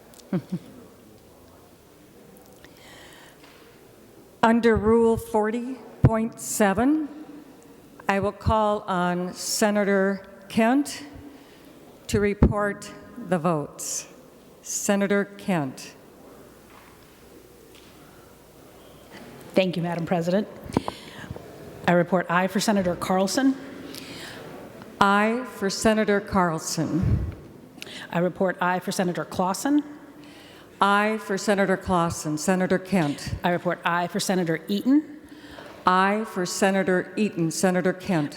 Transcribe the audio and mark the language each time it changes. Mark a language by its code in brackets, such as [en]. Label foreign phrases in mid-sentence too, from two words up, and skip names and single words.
[en] Under Rule 40.7, I will call on Senator Kent to report the votes. Senator Kent. Thank you, Madam President. I report aye for Senator Carlson. Aye for Senator Carlson. I report aye for Senator Clausen. Aye for Senator Clausen. Senator Kent. I report aye for Senator Eaton. Aye for Senator Eaton. Senator Kent.